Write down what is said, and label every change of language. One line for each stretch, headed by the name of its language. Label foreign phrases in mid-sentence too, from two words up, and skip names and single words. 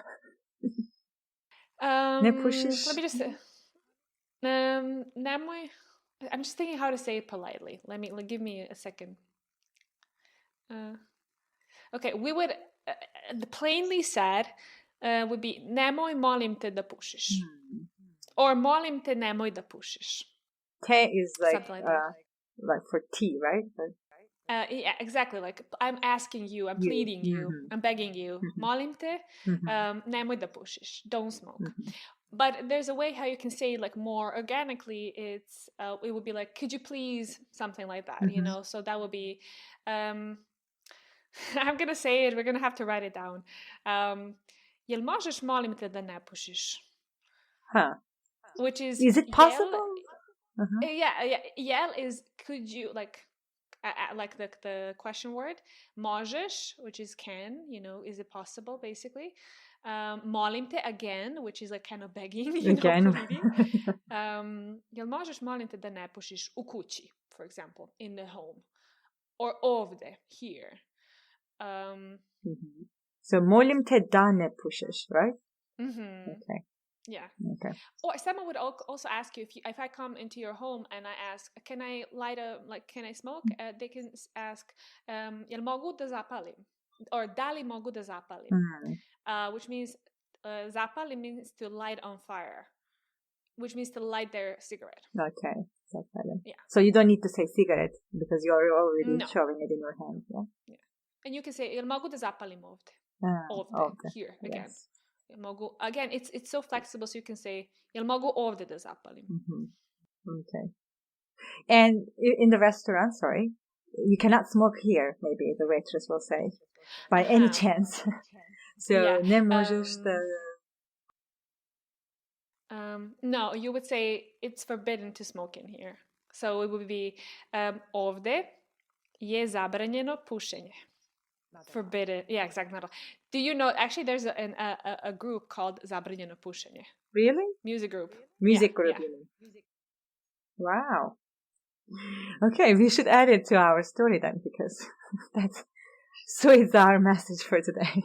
English: Let me just say, nemoj. I'm just thinking how to say it politely. Give me a second. Okay, we would plainly said would be
Serbian: nemoj molim te da pušiš,
English: or
Serbian: molim te nemoj da pušiš.
English: Te is like for tea, right? Yeah, exactly. Like I'm asking you, I'm pleading you, I'm begging you.
Serbian: Molim te, nemoj da pušiš.
English: Don't smoke. But there's a way how you can say like more organically. It would be like, could you please, something like that, So that would be. I'm gonna say it. We're gonna have to write it down.
Serbian: Jel možeš molim te da ne pušiš?
English: Huh. Which is it possible? Yeah. Jel is could you, like the question word. Možeš, which is can, is it possible, basically.
Serbian: Molim te,
English: again, which is like kind of begging, pleading.
Serbian: Jel možeš molim te da ne pušiš u kući,
English: for example, in the home, or ovde, here.
Serbian: So molim te da ne pušiš,
English: right? Okay. Yeah. Okay. Or someone would also ask you if I come into your home and I ask, can I can I smoke? They can ask,
Serbian: jel mogu da zapalim? Or da li mogu da zapalim?
English: Which means zapalim means to light on fire, which means to light their cigarette. Okay. Zapalim. Yeah. So you don't need to say cigarette because you're already showing it in your hand. Yeah. And you can say
Serbian: jel mogu da zapalim ovde? Ovde.
English: Here again. Yes. Mogu, again, it's so flexible, so you can say
Serbian: jel mogu ovde da zapalim.
English: Okay. And in the restaurant, sorry, you cannot smoke here, maybe the waitress will say, by any chance.
Serbian: So ne možeš da...
English: No, you would say it's forbidden to smoke in here. So it would be
Serbian: ovde je zabranjeno pušenje.
English: Forbidden. Yeah, exactly. Do you know, actually there's a group called Zabranjeno pušenje. Really? Music group. Music group. Wow. Okay, we should add it to our story then, because so it's our message for today.